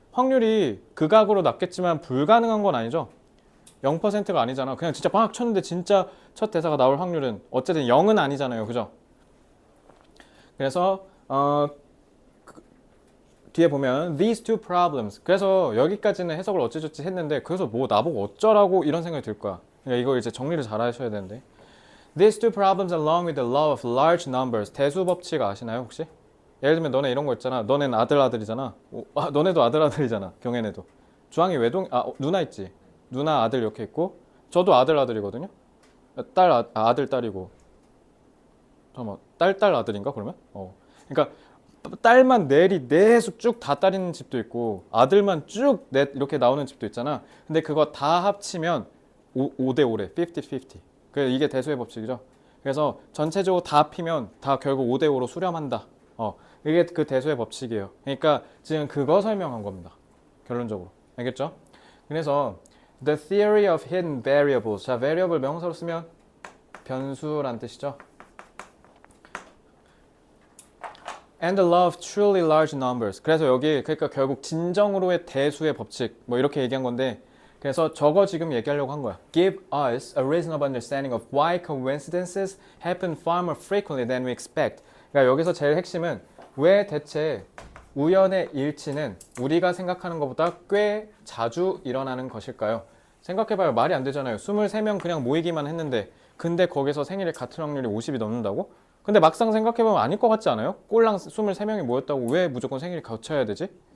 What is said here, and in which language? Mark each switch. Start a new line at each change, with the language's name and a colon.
Korean: 확률이 극악으로 낮겠지만 불가능한 건 아니죠. 0%가 아니잖아. 그냥 진짜 막 쳤는데 진짜 첫 대사가 나올 확률은 어쨌든 0은 아니잖아요. 그죠? 그래서 뒤에 보면
English: these two problems.
Korean: 그래서 여기까지는 해석을 어찌저찌 했는데 그래서 뭐 나보고 어쩌라고 이런 생각이 들 거야. 그러니까 이걸 이제 정리를 잘 하셔야 되는데
English: these two problems along with the law of large numbers.
Korean: 대수 법칙 아시나요 혹시? 예를 들면 너네 이런 거 있잖아. 너넨 아들이잖아. 너네도 아들이잖아. 경혜네도. 주황이 누나 있지. 누나 아들 이렇게 있고 저도 아들이거든요. 아들 딸이고. 잠깐만 딸 아들인가 그러면? 그러니까 딸만 내숙 쭉 다 딸 있는 집도 있고 아들만 쭉 넷 이렇게 나오는 집도 있잖아. 근데 그거 다 합치면 5대 5래. 50-50. 이게 대수의 법칙이죠. 그래서 전체적으로 다 합히면 다 결국 5대 5로 수렴한다. 이게 그 대수의 법칙이에요. 그러니까 지금 그거 설명한 겁니다. 결론적으로. 알겠죠? 그래서
English: the theory of hidden variables.
Korean: 자, variable 명사로 쓰면 변수란 뜻이죠.
English: And the law of truly large numbers.
Korean: 그래서 여기 그러니까 결국 진정으로의 대수의 법칙 뭐 이렇게 얘기한 건데 그래서 저거 지금 얘기하려고 한 거야.
English: Give us a reasonable understanding of why coincidences happen far more frequently than we expect.
Korean: 그러니까 여기서 제일 핵심은 왜 대체 우연의 일치는 우리가 생각하는 것보다 꽤 자주 일어나는 것일까요? 생각해봐요. 말이 안 되잖아요. 23명 그냥 모이기만 했는데 근데 거기서 생일에 같은 확률이 50이 넘는다고? 근데 막상 생각해보면 아닐 것 같지 않아요? 꼴랑 23명이 모였다고 왜 무조건 생일이 겹쳐야 되지?